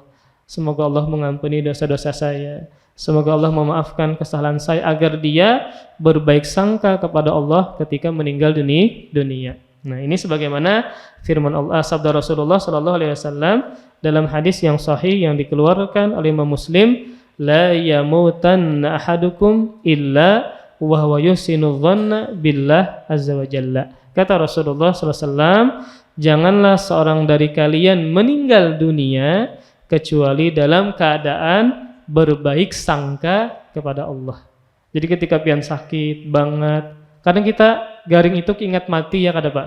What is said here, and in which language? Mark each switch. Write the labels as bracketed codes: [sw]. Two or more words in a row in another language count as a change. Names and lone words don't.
[id] Semoga Allah mengampuni dosa-dosa saya, semoga Allah memaafkan kesalahan saya, agar dia berbaik sangka kepada Allah ketika meninggal dunia. Nah, ini sebagaimana firman Allah, sabda Rasulullah [ar] صلى الله عليه وسلم [id] dalam hadis yang sahih yang dikeluarkan oleh Imam Muslim, [ar] لا يموتن أحدكم إلا وهو يحسن الظن بالله عز وجل. [id] Kata Rasulullah [ar] صلى الله عليه وسلم, [id] janganlah seorang dari kalian meninggal dunia kecuali dalam keadaan berbaik sangka kepada Allah. [bjn] Jadi ketika pian sakit banget, kadang kita garing itu keingat mati ya kada Pak.